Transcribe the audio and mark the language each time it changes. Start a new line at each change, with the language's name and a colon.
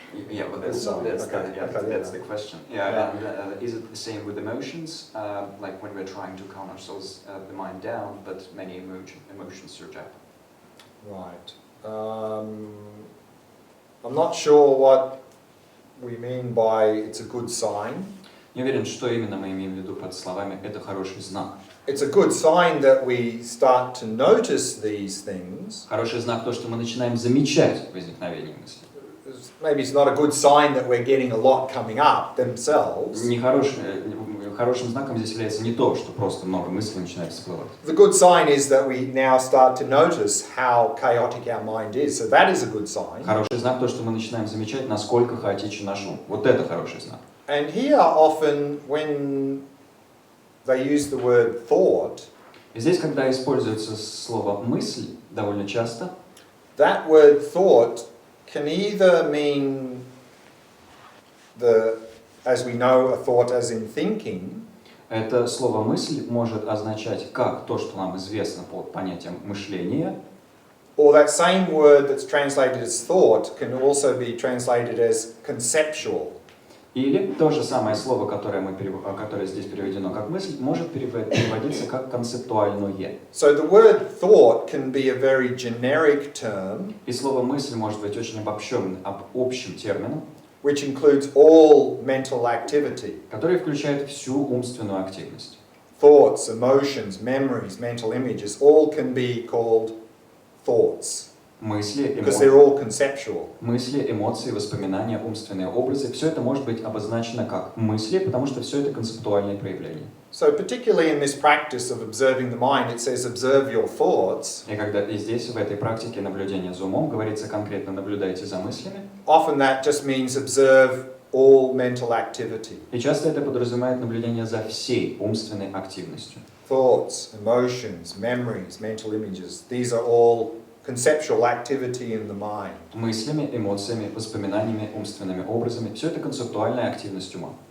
English: Yeah, well, that's the question. Yeah, and is it the same with emotions? Like when we're trying to calm ourselves, the mind down, but many emotions surge up. Right. I'm not sure what we mean by it's a good sign.
Russian: Не уверен, что именно мы имеем в виду под словами «это хороший знак».
English: It's a good sign that we start to notice these things.
Russian: Хороший знак то, что мы начинаем замечать возникновение мыслей.
English: Maybe it's not a good sign that we're getting a lot coming up themselves.
Russian: Хорошим знаком здесь является не то, что просто много мыслей начинает всплывать.
English: The good sign is that we now start to notice how chaotic our mind is. So that is a good sign.
Russian: Хороший знак то, что мы начинаем замечать, насколько хаотичен наш ум. Вот это хороший знак.
English: And here often when they use the word thought,
Russian: И здесь, когда используется слово «мысль», довольно часто,
English: that word thought can either mean as we know, a thought as in thinking.
Russian: Это слово «мысль» может означать как то, что нам известно под понятием мышления,
English: Or that same word that's translated as thought can also be translated as conceptual.
Russian: или то же самое слово, которое здесь переведено как «мысль», может переводиться как «концептуальное».
English: So the word thought can be a very generic term.
Russian: И слово «мысль» может быть очень общим термином,
English: Which includes all mental activity.
Russian: который включает всю умственную активность.
English: Thoughts, emotions, memories, mental images, all can be called thoughts.
Russian: Мысли,
English: because they're all conceptual.
Russian: мысли, эмоции, воспоминания, умственные образы, все это может быть обозначено как мысли, потому что все это концептуальные проявления.
English: So particularly in this practice of observing the mind, it says observe your thoughts.
Russian: И когда и здесь, в этой практике наблюдения за умом, говорится конкретно наблюдайте за мыслями.
English: Often that just means observe all mental activity.
Russian: И часто это подразумевает наблюдение за всей умственной активностью.
English: Thoughts, emotions, memories, mental images, these are all conceptual activity in the mind.
Russian: Мыслями, эмоциями, воспоминаниями, умственными образами. Все это концептуальная активность ума.